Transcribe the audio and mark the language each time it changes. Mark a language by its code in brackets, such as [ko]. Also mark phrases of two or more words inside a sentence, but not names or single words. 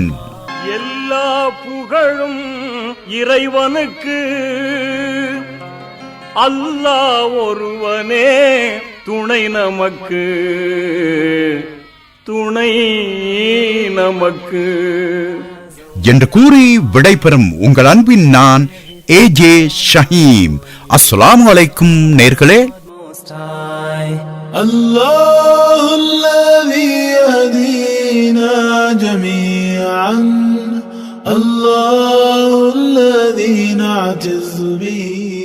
[ta] எல்லா புகழும் இறைவனுக்கு, அல்லாஹ் ஒருவனே துணை நமக்கு. துணை நமக்கு என்று கூறி விடைபெறும் உங்கள் அன்பின் நான் ஏஜே ஷஹீம். [ar] السلام عليكم [ta] நேர்களே. [ar] الله الذي يهدينا جميعا الله الذي نعتز به